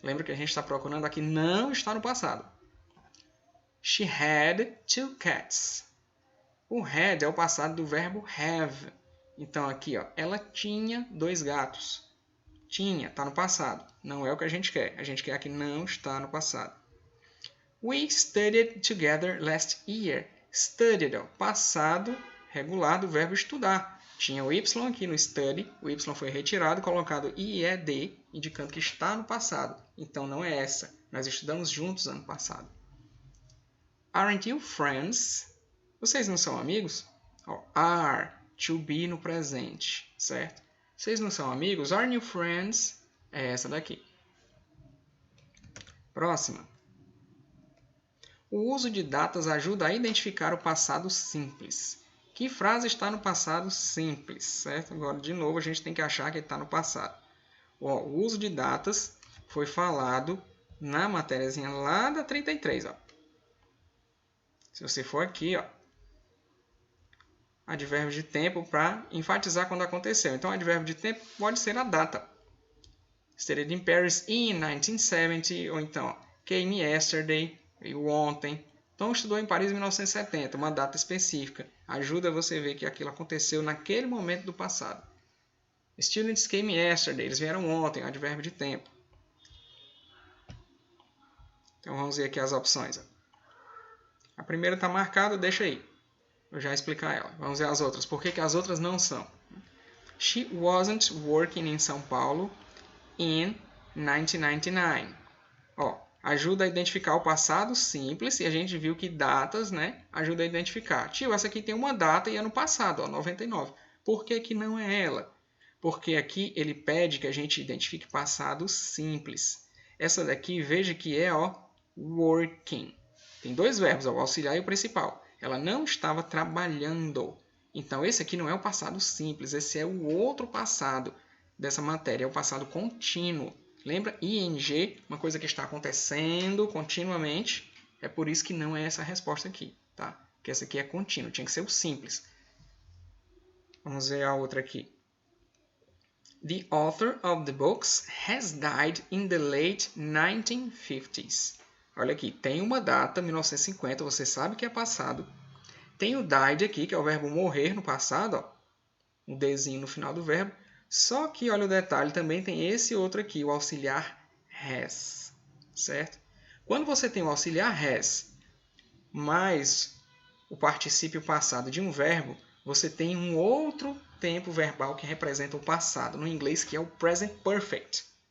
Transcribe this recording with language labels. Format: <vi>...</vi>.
<pt>Lembra que a gente está procurando aqui, não está no passado.</pt> <en>She had 2 cats.</en> <pt>O had é o passado do verbo have. Então, aqui, ó, ela tinha 2 gatos. Tinha, está no passado. Não é o que a gente quer. A gente quer que não está no passado.</pt> <en>We studied together last year.</en> <pt>Studied, ó, passado regular do verbo estudar. Tinha o Y aqui no study. O Y foi retirado, colocado IED, indicando que está no passado. Então, não é essa. Nós estudamos juntos ano passado.</pt> <en>Aren't you friends?</en> <pt>Vocês não são amigos? Ó, are, to be no presente, certo? Vocês não são amigos?</pt> <en>Aren't you friends?</en> <pt>É essa daqui. Próxima. O uso de datas ajuda a identificar o passado simples. Que frase está no passado simples, certo? Agora, de novo, a gente tem que achar que está no passado. Ó, o uso de datas foi falado na matériazinha lá da 33. Ó. Se você for aqui, ó, advérbio de tempo para enfatizar quando aconteceu. Então, advérbio de tempo pode ser a data.</pt> <en>Studied in Paris in 1970,</en> <pt>ou então,</pt> <en>came yesterday,</en> <pt>veio ontem. Então, estudou em Paris em 1970, uma data específica. Ajuda você a ver que aquilo aconteceu naquele momento do passado.</pt> <en>Students came yesterday,</en> <pt>eles vieram ontem, advérbio de tempo. Então, vamos ver aqui as opções. A primeira está marcada, deixa aí. Eu já explicar ela. Vamos ver as outras. Por que as outras não são?</pt> <en>She wasn't working in São Paulo in 1999.</en> <pt>Ó, ajuda a identificar o passado simples, e a gente viu que datas, né, ajuda a identificar. Tio, essa aqui tem uma data e é no passado, ó, 99. Por que não é ela? Porque aqui ele pede que a gente identifique passado simples. Essa daqui, veja que é, ó, working. Tem dois verbos, ó, o auxiliar e o principal. Ela não estava trabalhando. Então, esse aqui não é o passado simples, esse é o outro passado dessa matéria, é o passado contínuo. Lembra? ING, uma coisa que está acontecendo continuamente. É por isso que não é essa a resposta aqui, tá? Porque essa aqui é contínuo, tinha que ser o simples. Vamos ver a outra aqui.</pt> <en>The author of the books has died in the late 1950s.</en> <pt>Olha aqui, tem uma data, 1950, você sabe que é passado. Tem o died aqui, que é o verbo morrer no passado, ó. Um Dzinho no final do verbo. Só que, olha o detalhe, também tem esse outro aqui, o auxiliar has, certo? Quando você tem o auxiliar has mais o particípio passado de um verbo, você tem um outro tempo verbal que representa o passado, no inglês, que é o present perfect.</pt>